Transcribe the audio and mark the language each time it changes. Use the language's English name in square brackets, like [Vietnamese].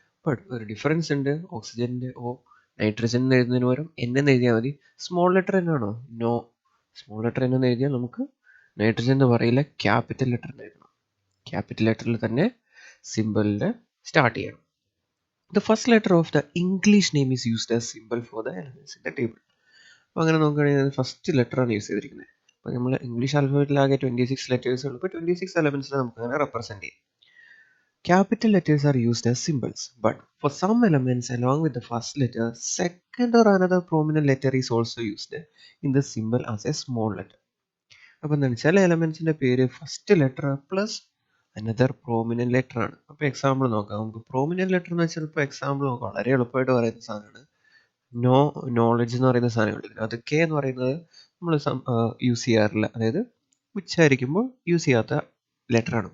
[Malayalam] But ഒരു difference ഉണ്ട്, ഓക്സിജൻ്റെ O, നൈട്രജൻ എന്ന് എഴുതുന്നതിന് പകരം N എന്ന് എഴുതിയാൽ മതി. സ്മോൾ ലെറ്റർ എന്നാണോ? നോ. സ്മോൾ ലെറ്റർ എന്ന് എഴുതിയാൽ നമുക്ക് നൈട്രജൻ എന്ന് പറയില്ല, ക്യാപിറ്റൽ ലെറ്റർ എന്ന് എഴുതണം. ക്യാപിറ്റൽ ലെറ്ററിൽ തന്നെ സിമ്പിളിൻ്റെ സ്റ്റാർട്ട് ചെയ്യണം. [English] The first letter of the English name is used as symbol for the elements in the table. [Malayalam] അപ്പോൾ അങ്ങനെ നോക്കുകയാണെങ്കിൽ ഫസ്റ്റ് ലെറ്റർ ആണ് യൂസ് ചെയ്തിരിക്കുന്നത്. അപ്പോൾ നമ്മൾ ഇംഗ്ലീഷ് ആൽഫബറ്റിലാകെ 26 ലെറ്റേഴ്സ് ഉള്ളൂ. അപ്പോൾ 26 എലമെൻസിനെ നമുക്ക് അങ്ങനെ റെപ്രസെൻറ്റ് ചെയ്യാം. [English] Capital letters are used as symbols, but for some elements along with the first letter, second or another prominent letter is also used in the symbol as a small letter. [Malayalam] അപ്പോൾ എന്താണ്, ചില എലമെൻസിൻ്റെ പേര് first letter plus another prominent letter ആണ്. അപ്പോൾ example നോക്കാം. നമുക്ക് prominent letter എന്ന് വെച്ചാൽ ഇപ്പോൾ എക്സാമ്പിൾ നോക്കാം, വളരെ എളുപ്പമായിട്ട് പറയുന്ന സാധനമാണ്. നോളജ് എന്ന് പറയുന്ന സാധനങ്ങളുണ്ട്. അത് കെ എന്ന് പറയുന്നത് നമ്മൾ യൂസ് ചെയ്യാറില്ല, അതായത് ഉച്ചാരിക്കുമ്പോൾ യൂസ് ചെയ്യാത്ത ലെറ്ററാണ്.